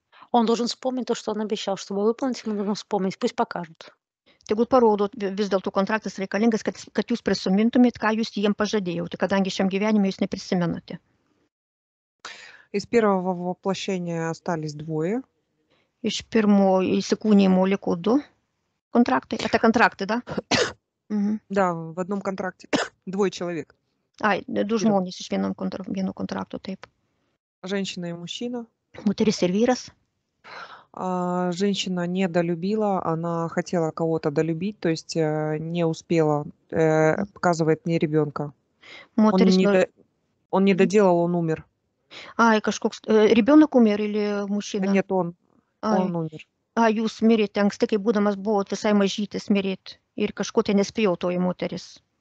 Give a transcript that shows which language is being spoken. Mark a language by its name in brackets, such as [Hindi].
[Russian] Он должен вспомнить то, что он обещал. Чтобы выполнить, ему нужно вспомнить. Пусть покажут. [Lithuanian] Tegul parodo, vis dėlto kontraktas reikalingas, kad jūs prisimintumėt, ką jūs jiem pažadėjote, kadangi šiam gyvenime jūs neprisimenate. [Russian] Из первого воплощения остались 2. [Lithuanian] Iš pirmo įsikūnijimo liko 2 kontraktai. [Russian] Это kontraktai, да? Да, в одном контракте 2 человек. [Lithuanian] 2 žmonės iš vieno kontrakto, taip. [Russian] Женщина и мужчина. [Lithuanian] Moteris ir vyras. [Russian] Женщина не долюбила, она хотела кого-то долюбить, то есть не успела, показывает мне ребенка. Он не доделал, он умер. [Lithuanian] Kažkoks [Russian] rебенок умер или мужчина? Нет, он умер. [Lithuanian] Jūs mirėte anksti, kai būdamas buvot visai mažytis, mirėt ir kažko tai nespėjo toji moteris.